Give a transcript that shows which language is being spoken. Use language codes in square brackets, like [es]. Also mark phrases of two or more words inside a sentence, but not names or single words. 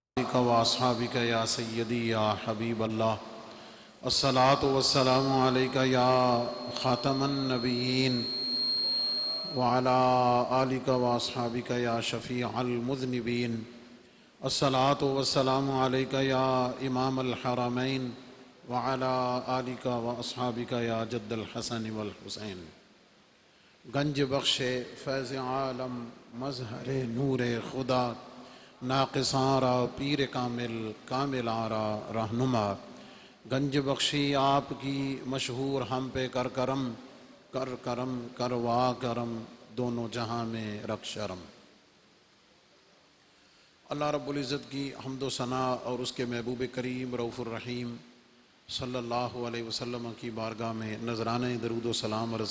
[ar] آلک و اصحابک یا سیدی یا حبیب اللہ الصلاۃ والسلام علیک یا خاتم النبیین وعلی آلک و اصحابک یا شفیع المذنبین الصلاۃ والسلام علیک یا امام الحرمین وعلی آلک و اصحابک یا جد الحسن والحسین۔ [fa] گنج بخش فیض عالم مظہر نور خدا، ناقصاں را پیر کامل کاملاں را رہنما، [ur] گنج بخشی آپ کی مشہور ہم پہ کر کرم، کر کرم کروا کرم، دونوں جہاں میں رکھ شرم۔ اللہ رب العزت کی حمد و ثنا اور اس کے محبوب کریم رؤوف الرحیم [ar] صلی اللہ علیہ وسلم [ur] کی بارگاہ میں نذرانہ درود و سلام عرض